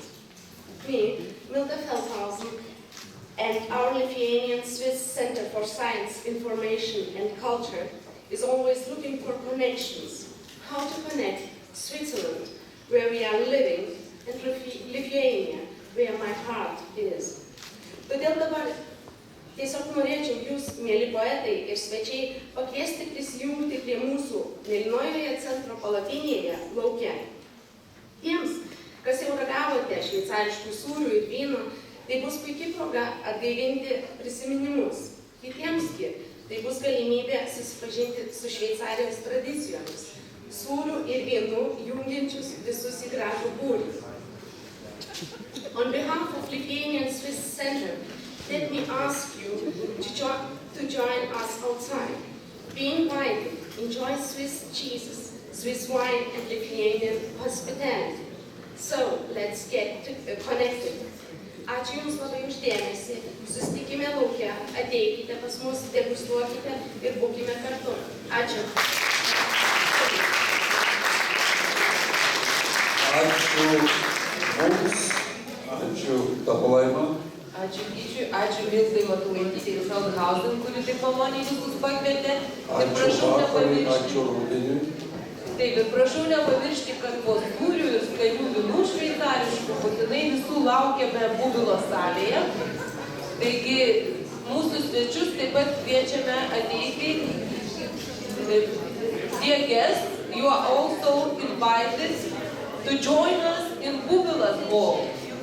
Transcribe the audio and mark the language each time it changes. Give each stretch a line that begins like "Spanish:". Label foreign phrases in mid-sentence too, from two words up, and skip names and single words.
English: Me, Milda Feldhausen, and our Lithuanian Swiss Center for Science, Information and Culture is always looking for connections, how to connect Switzerland, where we are living, and Lithuania, where my heart is.
Lithuanian: Todėl dabar tiesiog norėčiau jūs, mėly poetai ir svečiai, pakviesti prisijungti prie mūsų mėlynojoje centro palapinėje lauke. Tiems, kas jau ragavote šveicariškų sūrių ir vyno, tai bus puikiai proga atgaivinti prisiminimus. Kitiemsgi tai bus galimybė susipažinti su Šveicarijos tradicijomis, sūrių ir vynų jungiančius visus į gražų būrį.
English: On behalf of Lithuanian Swiss Center, let me ask you to join us outside. Be invited, enjoy Swiss cheeses, Swiss wine and Lithuanian hospitality. So, let's get connected.
Lithuanian: Ačiū Jums labai už dėmesį, susitikime lauke, ateikite pas mus, degustuokite ir būkime kartu. Ačiū. Ačiū mums, ačiū Tapalaima. Ačiū Gyčiui, ačiū Mildai Matulaitytei ir Feldhausen, kuri taip maloniai visus pakvietė. Ačiū Vakarui, ačiū Rubiniui. Taip, ir prašau nepamiršti, kad po sūrių ir skanių vynų šveicariškų būtinai visų laukiame Bubilo salėje. Taigi, mūsų svečius taip pat kviečiame ateiti.
English: Dear guests, you are also invited to join us in Bubilas Hall.